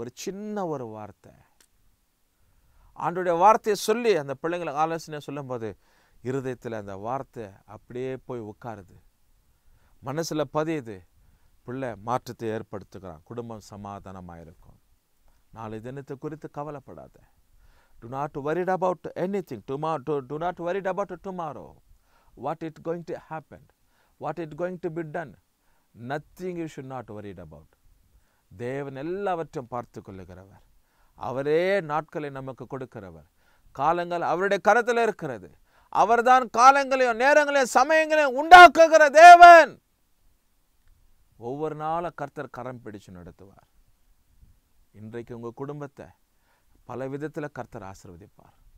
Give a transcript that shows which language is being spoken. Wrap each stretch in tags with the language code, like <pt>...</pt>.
<ta>ஒரு சின்ன ஒரு வார்த்தை, ஆண்டோடைய வார்த்தையை சொல்லி அந்த பிள்ளைங்களை ஆலோசனை சொல்லும் போது இருதயத்தில் அந்த வார்த்தை அப்படியே போய் உட்காருது, மனசில் பதியுது. பிள்ளை மாற்றத்தை ஏற்படுத்துகிறான், குடும்பம் சமாதானமாக இருக்கும். நாளை தினத்தை குறித்து கவலைப்படாத.</ta> <en>Do not worry about anything. Do not worry about tomorrow. What is going to happen? What is going to be done? Nothing you should not worry about.</en> <ta>தேவன் எல்லாவற்றையும் பார்த்து கொள்ளுகிறவர். அவரே நாட்களை நமக்கு கொடுக்கிறவர். காலங்கள் அவருடைய கரத்தில் இருக்கிறது. அவர்தான் காலங்களையும் நேரங்களையும் சமயங்களையும் உண்டாக்குகிற தேவன். ஒவ்வொரு நாளும் கர்த்தர் கரம் பிடிச்சு நடத்துவார். இன்றைக்கு உங்கள் குடும்பத்தை பல விதத்தில் கர்த்தர் ஆசீர்வதிப்பார்.</ta>